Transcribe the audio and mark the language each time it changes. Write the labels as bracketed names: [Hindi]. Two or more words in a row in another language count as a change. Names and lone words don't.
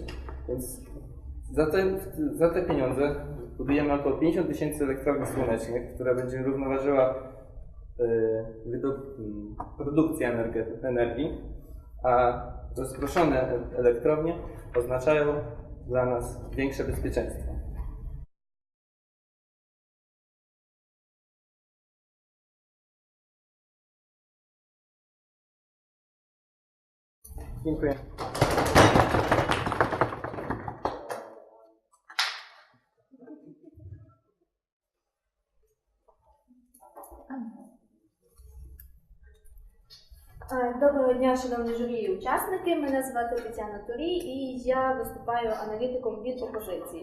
[Polish] Więc za te pieniądze budujemy około 50 tysięcy elektrowni słonecznych, która będzie równoważyła produkcję energii, a rozproszone elektrownie oznaczają dla nas większe bezpieczeństwo. Dziękuję. [Ukrainian] Доброго дня, шановні журі і учасники. Мене звати Тетяна Турій і я виступаю аналітиком від опозиції.